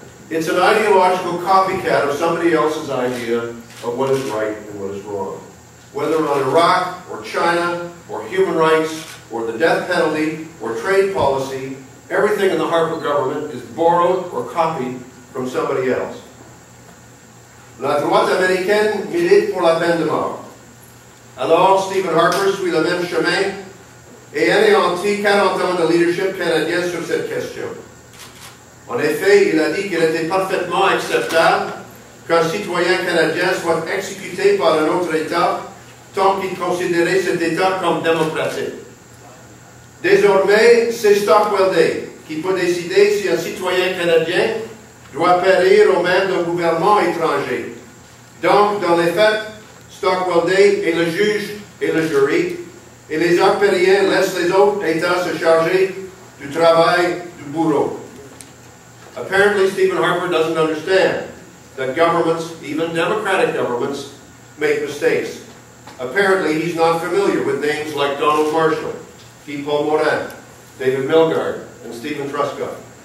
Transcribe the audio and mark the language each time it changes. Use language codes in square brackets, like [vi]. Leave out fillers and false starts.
[en] It's an ideological copycat of somebody else's idea of what is right and what is wrong. Whether on Iraq, or China, or human rights, or the death penalty, or trade policy, everything in the Harper government is borrowed or copied from somebody else. [fr] La droite américaine milite pour la peine de mort. Alors, Stephen Harper suit le même chemin et anéantit 40 ans de leadership canadien sur cette question. En effet, il a dit qu'il était parfaitement acceptable qu'un citoyen canadien soit exécuté par un autre État tant qu'il considérait cet État comme démocratique. Désormais, c'est Stockwell Day qui peut décider si un citoyen canadien doit périr aux mains d'un gouvernement étranger. Donc, dans les faits, Stockwell Day est le juge et le jury, et les Harperiens laissent les autres États se charger du travail du bourreau. [en] Apparently, Stephen Harper doesn't understand that governments, even democratic governments, make mistakes. Apparently, he's not familiar with names like Donald Marshall, Guy-Paul Morin, David Milgaard, and Stephen Truscott.